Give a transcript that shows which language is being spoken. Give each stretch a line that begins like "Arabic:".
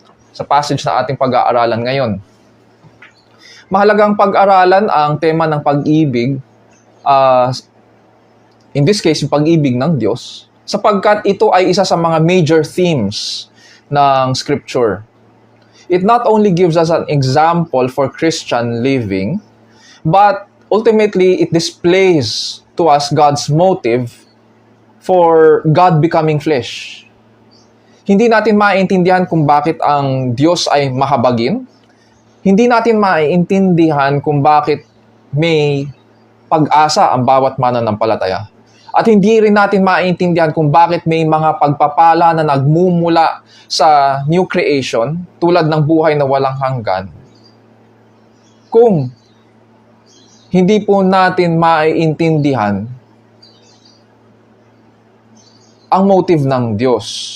Filipino: sa passage na ating pag-aaralan ngayon. Mahalagang pag-aralan ang tema ng pag-ibig,
English: in this case,
Filipino: yung pag-ibig ng Diyos, sapagkat ito ay isa sa mga major themes ng Scripture.
English: It not only gives us an example for Christian living, but ultimately, it displays to us God's motive for God becoming flesh.
Filipino: Hindi natin maintindihan kung bakit ang Diyos ay mahabagin. Hindi natin maintindihan kung bakit may pag-asa ang bawat mananampalataya. At hindi rin natin maintindihan kung bakit may mga pagpapala na nagmumula sa new creation, tulad ng buhay na walang hanggan, kung hindi po natin maiintindihan ang motive ng Diyos.